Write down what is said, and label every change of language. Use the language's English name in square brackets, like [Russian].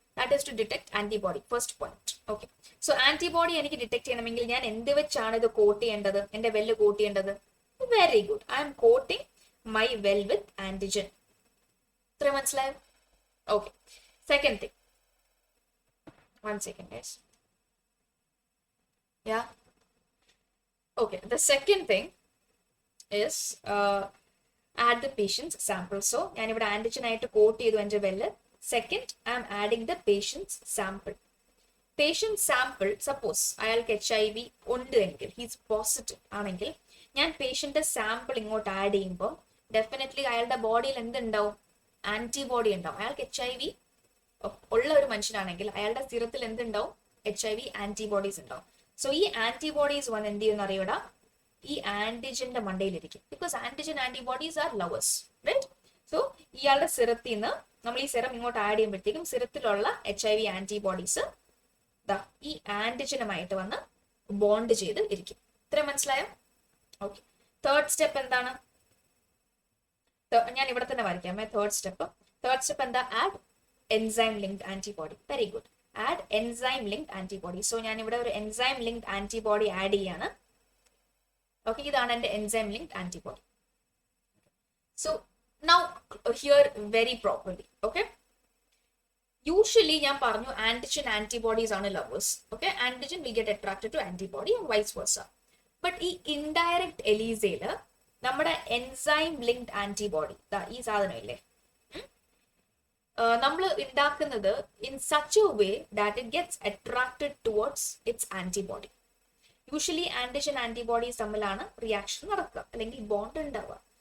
[English] That is to detect antibody, first point. [Malayalam] Okay. So antibody എനിക്ക് detect ചെയ്യണമെങ്കിൽ ഞാൻ എന്ത് വെച്ചാണ് ഇത് കോട്ട് ചെയ്യേണ്ടത്? എന്റെ വെല്ല് കോട്ട് ചെയ്യേണ്ടത്? [English] Very good, I'm coating my well with antigen. [Malayalam] ഇത്ര മനസ്സിലായോ? [English] Okay. Second thing, 1 second, guys. Yeah. Okay. The second thing is add the patient's sample. [Malayalam] So, ഞാൻ ഇവിടെ ആന്റിജൻ ആയിട്ട് കോട്ട് ചെയ്തു എന്റെ വെല്ല്. [English] Second, I am adding the patient's sample. [Malayalam] Patient sample, suppose അയാൾക്ക് HIV ഉണ്ട് എങ്കിൽ, ഹീസ് പോസിറ്റീവ് ആണെങ്കിൽ, ഞാൻ പേഷ്യന്റെ സാമ്പിൾ ഇങ്ങോട്ട് ആഡ് ചെയ്യുമ്പോൾ ഡെഫിനറ്റ്ലി അയാളുടെ ബോഡിയിൽ എന്തുണ്ടാവും? ആന്റിബോഡി ഉണ്ടാവും. അയാൾക്ക് HIV ഉള്ള ഒരു മനുഷ്യനാണെങ്കിൽ അയാളുടെ സിറത്തിൽ എന്തുണ്ടാവും? HIV ആന്റിബോഡീസ് ഉണ്ടാവും. സോ ഈ ആന്റിബോഡീസ് വന്ന് എന്ത് ചെയ്യുന്ന അറിയൂടാ? ഈ ആന്റിജന്റെ മണ്ടയിലിരിക്കും. [English] Because antigen antibodies are lovers, right? [Malayalam] So ഇയാളുടെ സിറത്തിൽ നിന്ന് നമ്മൾ ഈ സിറം ഇങ്ങോട്ട് ആഡ് ചെയ്യുമ്പോഴത്തേക്കും സിറത്തിലുള്ള HIV ആന്റിബോഡീസ് ഈ ആന്റിജനുമായിട്ട് വന്ന് ബോണ്ട് ചെയ്ത് ഇരിക്കും. ഇത്രയും മനസ്സിലായോ? ഓക്കെ. തേർഡ് സ്റ്റെപ്പ് എന്താണ്? ഞാൻ ഇവിടെ തന്നെ വരയ്ക്കാമേ. തേർഡ് സ്റ്റെപ്പ് എന്താ? [English] Add enzyme linked antibody. Very good. Add enzyme linked antibody. [Malayalam] So ഞാൻ ഇവിടെ ഒരു enzyme linked antibody ആഡ് ചെയ്യാണ്. ഓക്കെ, ഇതാണ് എന്റെ enzyme linked antibody. [English] So now here very properly. Okay. [Malayalam] Usually ഞാൻ പറഞ്ഞു antigen antibodies ആണ് lovers. Okay. [English] Antigen will get attracted to antibody and vice versa. [Malayalam] But ഈ indirect ELISAയിൽ നമ്മുടെ enzyme linked antibody ഈ സാധനം ഇല്ലേ, നമ്മൾ ഉണ്ടാക്കുന്നത് [English] In such a way that it gets attracted towards its antibody. [Malayalam] Usually antigen antibodies തമ്മിലാണ് reaction നടക്കുക അല്ലെങ്കിൽ ബോണ്ട് ഉണ്ടാവുക.